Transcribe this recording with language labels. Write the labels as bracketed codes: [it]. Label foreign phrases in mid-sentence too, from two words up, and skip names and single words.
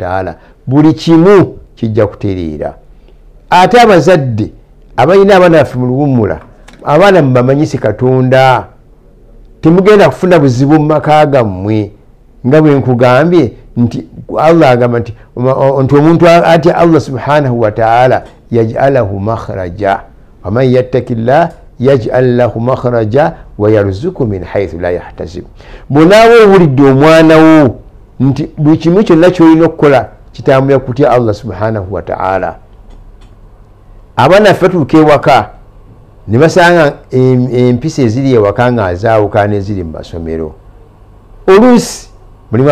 [lg] ta'ala buli kimu kijja kutereera ate abazadde abalina abaana baffe mu luwummula abaana mubamanyise Katonda temugenda kufuna buzibu mu maka gammwe nga bwe nkugambye nti Allah agamba nti omuntu atya Allah [ar] سبحانه وتعالى يجعل له مخرجا ومن يتق الله يجعل له مخرجا ويرزقه من حيث لا يحتسب [lg] bonawo owulidde omwana wo nti buli kimu kyonna kyolina okukola kitambulira kutya Allah [ar] سبحانه وتعالى [lg] abaana ffe tuuka ewaka ne basanga empisa eziri ewaka nga azaawukana eziri mu masomero oluusi mulimu